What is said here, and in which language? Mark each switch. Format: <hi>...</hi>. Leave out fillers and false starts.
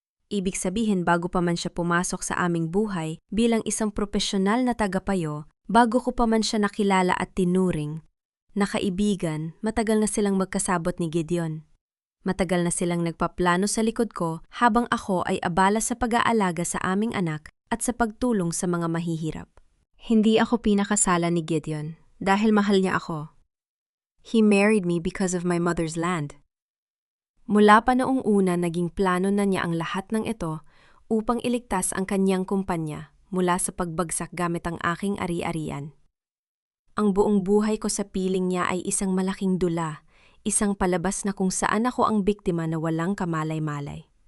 <tl>Ibig sabihin, bago pa man siya pumasok sa aming buhay bilang isang profesional na tagapayo, bago ko pa man siya nakilala at tinuring, nakaibigan, matagal na silang magkasabot ni Gideon. Matagal na silang nagpaplano sa likod ko habang ako ay abala sa pag-aalaga sa aming anak at sa pagtulong sa mga mahihirap. Hindi ako pinakasala ni Gideon dahil mahal niya ako.</tl> <en>He married me because of my mother's land.</en> <tl>Mula pa noong una, naging plano na niya ang lahat ng ito upang iligtas ang kanyang kumpanya mula sa pagbagsak gamit ang aking ari-arian. Ang buong buhay ko sa piling niya ay isang malaking dula, isang palabas na kung saan ako ang biktima na walang kamalay-malay.</tl>